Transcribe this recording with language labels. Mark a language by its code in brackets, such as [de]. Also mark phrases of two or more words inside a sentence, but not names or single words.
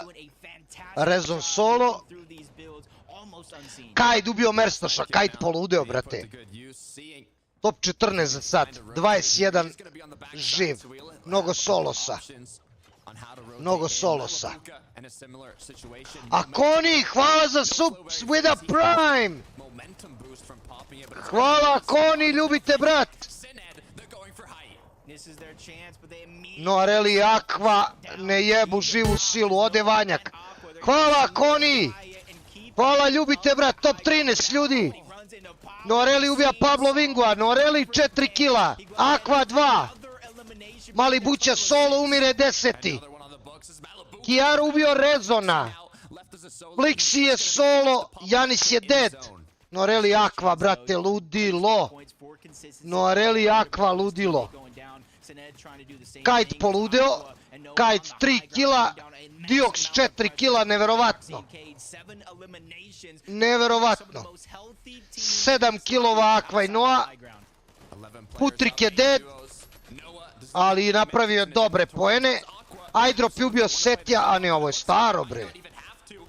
[sr] Rezon solo. Kajd ubio Merstoša. Kajd poludeo, brate. Top 14 za sad. 21 živ. Mnogo solosa. Mnogo solosa. A Koni, hvala za [en] sub with a prime. [sr] Hvala Koni, ljubite brat. Noreli i Aqua ne jebu živu silu, ode Vanjak. Hvala Koni. Hvala, ljubite brat, top 13 ljudi. Noreli ubija Pablo Vingua, Noreli 4 kila, Aqua 2. Mali Buća solo umire 10. Kiara ubio Rezona. Flixi je solo, Janis je dead. Noreli Aqua, brate, ludilo. Noreli Aqua, ludilo. Kajd poludeo. Kajd 3 kila. Diox 4 kila, neverovatno. Neverovatno. 7 kilova Aqua i Noa. Putrik je dead. Ali napravio dobre poene. Aydrop je ubio Setija, a ne, ovo je staro, bre.